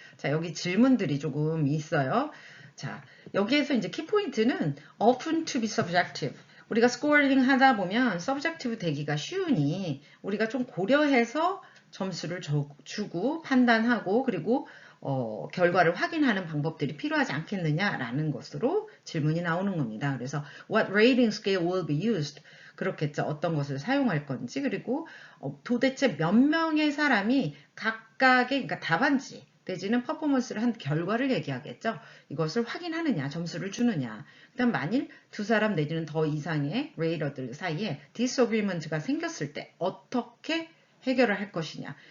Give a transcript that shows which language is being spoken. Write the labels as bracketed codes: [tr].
[ko] 자, 여기 질문들이 조금 있어요. 자, 여기에서 이제 키포인트는 [en] often to be subjective. [ko] 우리가 스코어링 하다 보면 subjective 되기가 쉬우니 우리가 좀 고려해서 점수를 주고 판단하고 그리고 결과를 확인하는 방법들이 필요하지 않겠느냐라는 것으로 질문이 나오는 겁니다. 그래서 [en] what rating scale will be used? [ko] 그렇겠죠. 어떤 것을 사용할 건지 그리고 도대체 몇 명의 사람이 각각의 그러니까 답안지 내지는 퍼포먼스를 한 결과를 얘기하겠죠. 이것을 확인하느냐, 점수를 주느냐. 그다음 만일 두 사람 내지는 더 이상의 레이더들 사이에 disagreement가 생겼을 때 어떻게 해결을 할 것이냐.